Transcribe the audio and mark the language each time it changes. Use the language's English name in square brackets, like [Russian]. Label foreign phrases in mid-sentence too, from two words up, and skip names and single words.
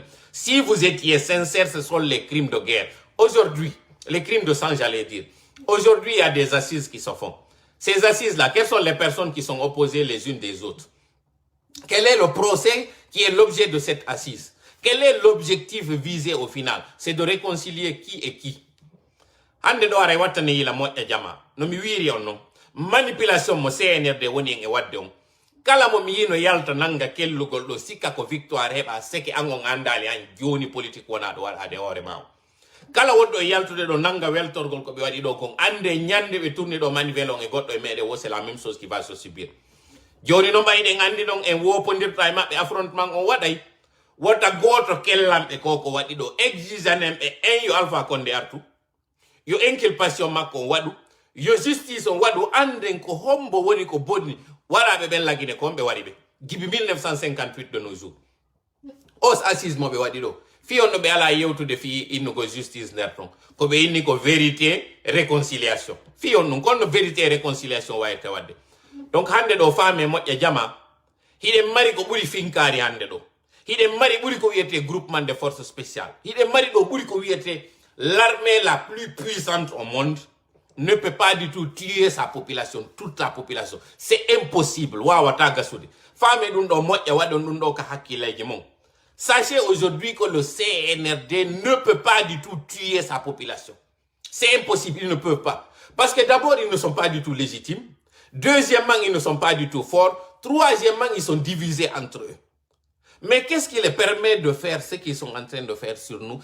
[French] Si vous étiez sincère, ce sont les crimes de guerre. Aujourd'hui, les crimes de sang, j'allais dire. Aujourd'hui, il y a des assises qui se font. Ces assises-là, quelles sont les personnes qui sont opposées les unes des autres? Quel est le procès qui est l'objet de cette assise? Quel est l'objectif visé au final? C'est de réconcilier qui et qui. [Fula] Hande do ara wattane yila moƴƴa jama no mi wiiri on non manipulation mo CNRD woni en e wadde on kala mo mi yino yalta nanga kellugol ɗo sikka ko victoire heɓa seke an on andali an joni politique wona ɗo waɗade hoore ma o kala wonɗo e yaltude ɗo nanga weltorgol ko ɓe waɗi ɗo kon ande ñande ɓe tourni ɗo manivelle on e goɗɗo e meɗe wo [French] c'est la même chose qui va se subir [Fula] joni no mbayɗen andi ɗon en wopodirta e maɓɓe affrontement on waɗay wota goto kellamɓe ko waɗi ɗo exigeanen ɓe en yo Alpha Condé artu yo inculpation makko on waɗu yo justice on waɗu anden ko hombo woni ko bonni waraɓe ɓen lagine ko ɓe waɗi ɓe gibi 1958 [French] de nos jours [Fula] os assise moɓe waɗi ɗo fi on no ɓe ala yewtude fi innugo justice nder ton ko ɓe inni ko [French] vérité réconciliation [Fula] fi on ɗum kono [French] vérité réconciliation [Fula] wayirte wadde donc hande ɗo faame moƴƴa jama hiɗen mari ko ɓuri finkari hande ɗo hiɗen mari ɓuri ko wiyete [French] groupement de forces spéciales [Fula] hiɗen mari ɗo ɓuri ko wiyete [French] l'armée la plus puissante au monde ne peut pas du tout tuer sa population, toute la population. C'est impossible. [Fula] Wawata gasude. Femme ɗum ɗo moƴƴa waɗon ɗum ɗo ka hakkileji mon. [French] Sachez aujourd'hui que le CNRD ne peut pas du tout tuer sa population. C'est impossible, ils ne peuvent pas. Parce que d'abord, ils ne sont pas du tout légitimes. Deuxièmement, ils ne sont pas du tout forts. Troisièmement, ils sont divisés entre eux. Mais qu'est-ce qui les permet de faire ce qu'ils sont en train de faire sur nous?